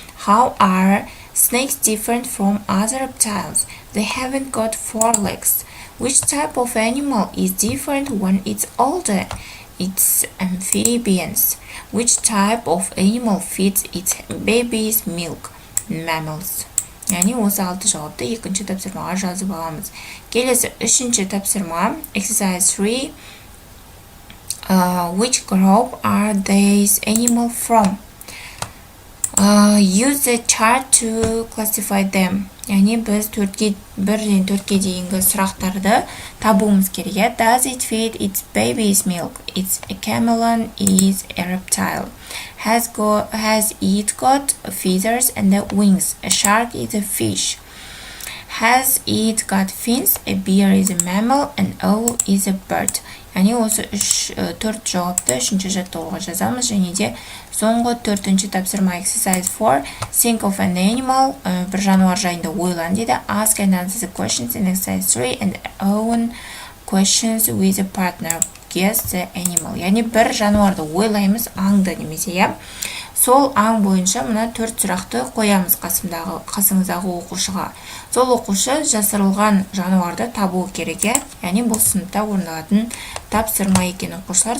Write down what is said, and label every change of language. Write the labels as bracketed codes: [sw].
[en] How are snakes different from other reptiles? They haven't got 4 legs. Which type of animal is different when it's older? It's amphibians. Which type of animal feeds its baby's milk? Mammals. [kk] Яғни осы 6 жауапты 2-ші тапсырмаға жазып аламыз. Келесі 3-ші тапсырма [en] exercise 3. Which group are these animals from? Use the chart to classify them. [kk] Яғни біз 1-ден 4-ге дейінгі сұрақтарды табуымыз керек. [en] Does it feed its baby's milk? It's a chameleon, is a reptile. Has it got feathers and wings? A shark is a fish. Has it got fins? A bear is a mammal, an owl is a bird. [kk] Яғни осы 4 жауапты 3-ші жаттығуға жазамыз, және де соңғы 4-ші тапсырма [en] exercise 4. Think of an animal. [kk] Бір жануар жайында ойлан дейді. [en] Ask and answer the questions in exercise 3 and own questions with a partner. Guess the animal. [kk] Яғни бір жануарды ойлаймыз, аңды немесе. Сол аң бойынша мына 4 сұрақты қоямыз қасыңыздағы оқушыға. Сол оқушы жасырылған жануарды табуы керек. Яғни бұл сыныпта орындалатын тапсырма екен оқушылар.